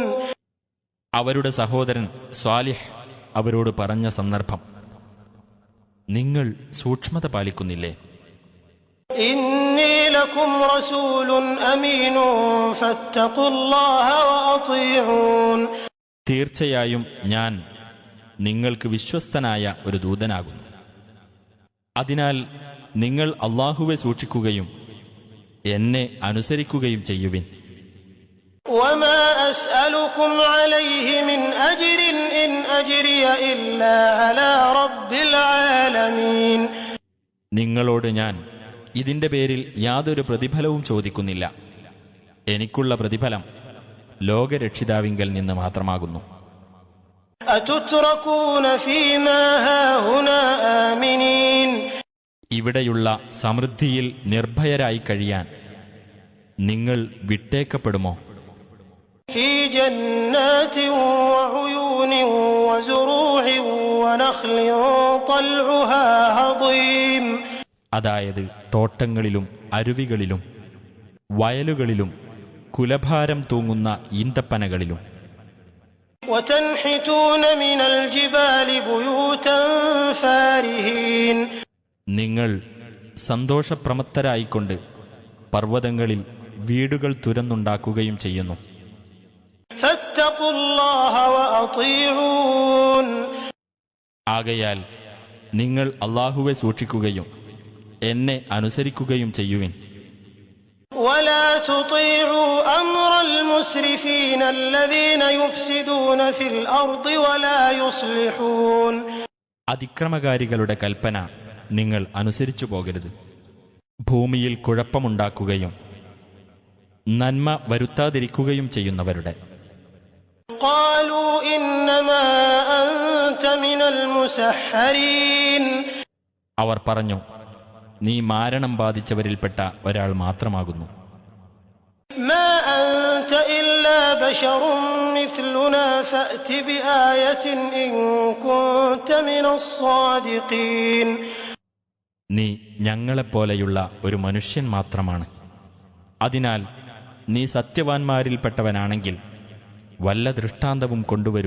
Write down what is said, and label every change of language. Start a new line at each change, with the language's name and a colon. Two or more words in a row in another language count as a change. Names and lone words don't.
Malayalam: അവരുടെ സഹോദരൻ സ്വാലിഹ് അവരോട് പറഞ്ഞ സന്ദർഭം, നിങ്ങൾ സൂക്ഷ്മത പാലിക്കുന്നില്ലേ?
Arabic: إني لكم رسول أمين فاتقوا الله وأطيعون
Malayalam: തീർച്ചയായും ഞാൻ നിങ്ങൾക്ക് വിശ്വസ്തനായ ഒരു ദൂതനാകുന്നു. അതിനാൽ നിങ്ങൾ അല്ലാഹുവെ സൂക്ഷിക്കുകയും എന്നെ അനുസരിക്കുകയും ചെയ്യുവിൻ.
Arabic: وما أسألكم عليه من أجر إن أجري إلا على رب العالمين
Malayalam: നിങ്ങളോട് ഞാൻ ഇതിന്റെ പേരിൽ യാതൊരു പ്രതിഫലവും ചോദിക്കുന്നില്ല. എനിക്കുള്ള പ്രതിഫലം ലോകരക്ഷിതാവിങ്കൽ നിന്ന് മാത്രമാകുന്നു.
Arabic: أتتركون فيما هاهنا آمنين
Malayalam: ഇവിടെയുള്ള സമൃദ്ധിയിൽ നിർഭയരായി കഴിയാൻ നിങ്ങൾ വിട്ടേക്കപ്പെടുമോ?
Arabic: في جنات وعيون وزروع ونخل طلعها هضيم
Malayalam: അതായത് തോട്ടങ്ങളിലും അരുവികളിലും വയലുകളിലും കുലഭാരം തൂങ്ങുന്ന ഈന്തപ്പനകളിലും.
Arabic: وتنحتون من الجبال بيوتا فارهين
Malayalam: നിങ്ങൾ സന്തോഷപ്രമത്തരായിക്കൊണ്ട് പർവ്വതങ്ങളിൽ വീടുകൾ തുരന്നുണ്ടാക്കുകയും ചെയ്യുന്നു.
Arabic: فاتقوا الله وأطيعون
Malayalam: ആകയാൽ നിങ്ങൾ അല്ലാഹുവെ സൂക്ഷിക്കുകയും എന്നെ അനുസരിക്കുകയും ചെയ്യുവിൻ.
Arabic: ولا تطيعوا أمر المسرفين الذين يفسدون في الأرض ولا يصلحون
Malayalam: അതിക്രമകാരികളുടെ കൽപ്പന നിങ്ങൾ അനുസരിച്ചു പോകരുത്. ഭൂമിയിൽ കുഴപ്പമുണ്ടാക്കുകയും നന്മ വരുത്താതിരിക്കുകയും ചെയ്യുന്നവരുടെ.
Arabic: قالوا إنما أنت من المسحرين.
Malayalam: അവർ പറഞ്ഞു, നീ മാരണം ബാധിച്ചവരിൽപ്പെട്ട ഒരാൾ മാത്രമാകുന്നു.
Arabic: ما أنت إلا بشر مثلنا فأت بآية إن كنت من الصادقين.
Malayalam: നീ ഞങ്ങളെപ്പോലെയുള്ള ഒരു മനുഷ്യൻ മാത്രമാണ്. അതിനാൽ നീ സത്യവാൻമാരിൽപ്പെട്ടവനാണെങ്കിൽ വല്ല ദൃഷ്ടാന്തവും കൊണ്ടുവരൂ.